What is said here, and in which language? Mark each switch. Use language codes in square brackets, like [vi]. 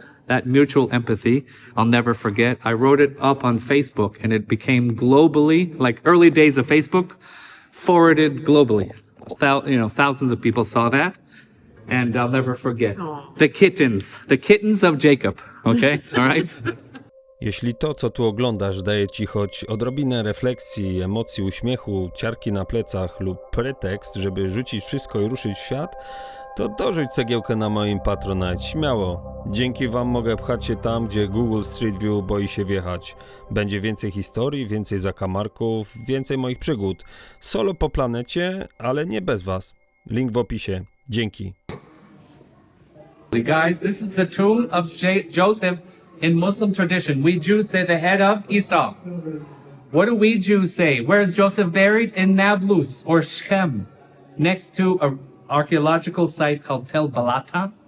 [en] That mutual empathy, I'll never forget. I wrote it up on Facebook, and it became globally, like early days of Facebook, forwarded globally. Thousands of people saw that, and I'll never forget. The kittens of Jacob, okay? All right? [pl] Jeśli to, co tu oglądasz, daje ci choć odrobinę refleksji, emocji, uśmiechu, ciarki na plecach lub pretekst, żeby rzucić wszystko i ruszyć w świat, to dorzuć cegiełkę na moim Patronite, śmiało. Dzięki wam mogę pchać się tam, gdzie Google Street View boi się wjechać. Będzie więcej historii, więcej zakamarków, więcej moich przygód. Solo po planecie, ale nie bez was. Link w opisie. Dzięki. [en] Guys, this is the tomb of Joseph in Muslim tradition. We Jews say the head of Esau. What do we Jews say? Where is Joseph buried? In Nablus or Shechem, next to a archaeological site called Tel Balata.